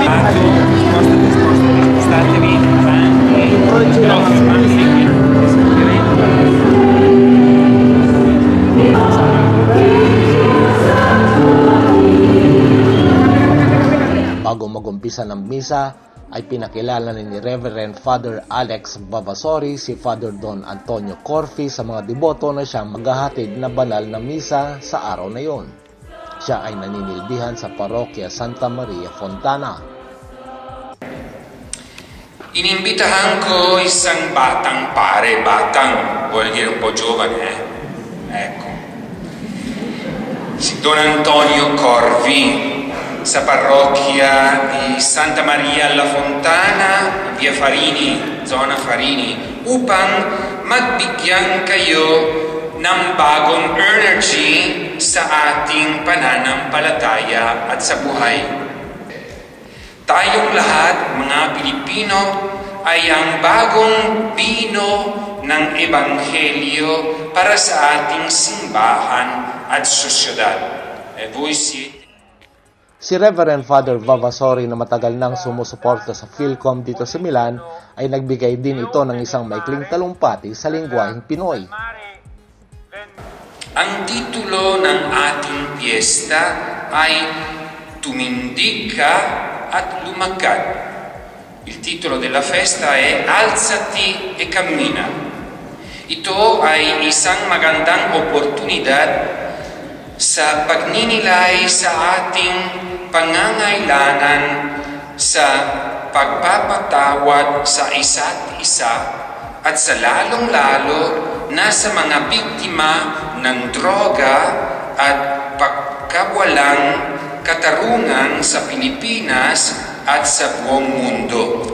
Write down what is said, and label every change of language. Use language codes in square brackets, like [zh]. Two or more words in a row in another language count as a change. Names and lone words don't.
[tl] Bago mag-umpisa ng misa, ay pinakilala ni Reverend Father Alex Vavasori si Father Don Antonio Corfi sa mga deboto na siyang maghahatid na banal na misa sa araw na yon. Siya ay naninilbihan sa Parokya Santa Maria Fontana. Inimbitahan ko isang batang pare, [it] vuol dire un po' giovane, Ecco. [tl] Si Don Antonio Corvi, sa parrocchia di Santa Maria alla Fontana, via Farini, zona Farini, upang magbigyan kayo ng bagong energy sa ating pananampalataya at sa buhay. Tayong lahat, mga Pilipino, ay ang bagong bino ng Ebanghelyo para sa ating simbahan at sosyedad. [it] Voi siete. [tl] Si Reverend Father Vavasori na matagal nang sumusuporta sa Philcom dito sa Milan ay nagbigay din ito ng isang maikling talumpati sa lengguwaheng Pinoy. Ang titulo ng ating piyesta ay tumindig ka at lumakad. [it] Il titolo della festa è Alzati e cammina. [tl] Ito ay isang magandang oportunidad sa pagninilay sa ating pangangailangan sa pagpapatawad sa isa't isa at sa lalong-lalo na sa mga biktima ng droga at pagkawalang katarungan sa Pilipinas at sa buong mundo.